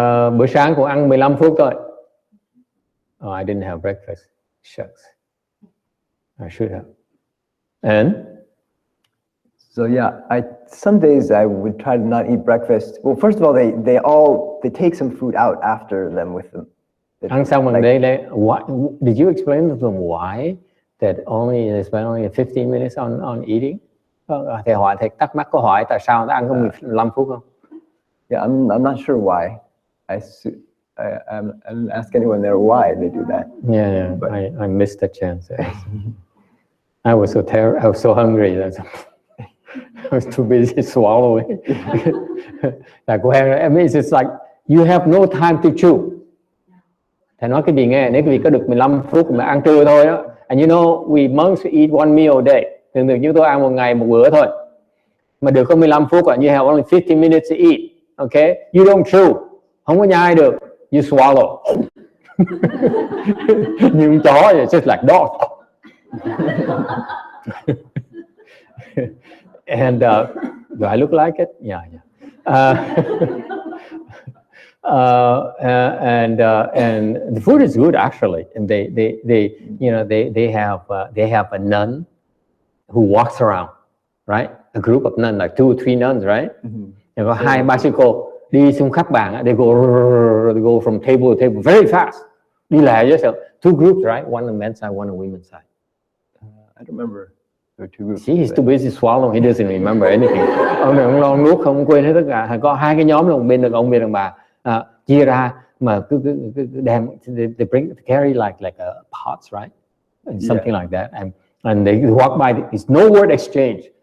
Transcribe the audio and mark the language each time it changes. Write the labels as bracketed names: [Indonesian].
[Vietnamese] Bữa sáng cũng ăn 15 phút thôi. [English] Oh, I didn't have breakfast. Shucks. I should have. And? So yeah, some days I would try to not eat breakfast. Well, first of all, they take some food out after them with them. [Vietnamese] Ăn xong rồi [English] why did you explain to them why that they spend only 15 minutes on eating? [Vietnamese] Thầy thắc mắc câu hỏi tại sao ta ăn có 15 phút không? [English] Yeah, I'm not sure why. I didn't ask anyone there why they do that. Yeah, but I missed the chance. I was so hungry that I was too busy swallowing. I mean, it's just like you have no time to chew. [Vietnamese] Thầy nói cái gì nghe, nếu quý vị có được 15 phút mà ăn trưa thôi đó. [English] And you know, we monks eat one meal a day. [Vietnamese] Thường chúng tôi ăn một ngày một bữa thôi. Mà được có 15 phút à, [English] you have only 15 minutes to eat. Okay? You don't chew. [Vietnamese] Không có nhai được. [English] You swallow. [Vietnamese] Như con chó, [English] it's just like dog. And do I look like it? Yeah. And the food is good actually, and they have a nun who walks around, right? A group of nuns, like 2 or 3 nuns, right? [Vietnamese] And có 2-3 sư cô đi xung khắp bàn, [English] they go from table to table very fast. [Vietnamese] Đi lại với 2 groups, right? [English] One on the men's side, one on the women's side. I don't remember. There are 2 groups. See, he's too busy swallowing, he doesn't remember anything. [Vietnamese] Ông này ông lo nuốt không quên hết tất cả. Có 2 cái nhóm là một bên đàn ông, bên đàn bà. Chia ra mà cứ đem, [English] they carry like pots, right? And something like that. And they walk by, it's no word exchange.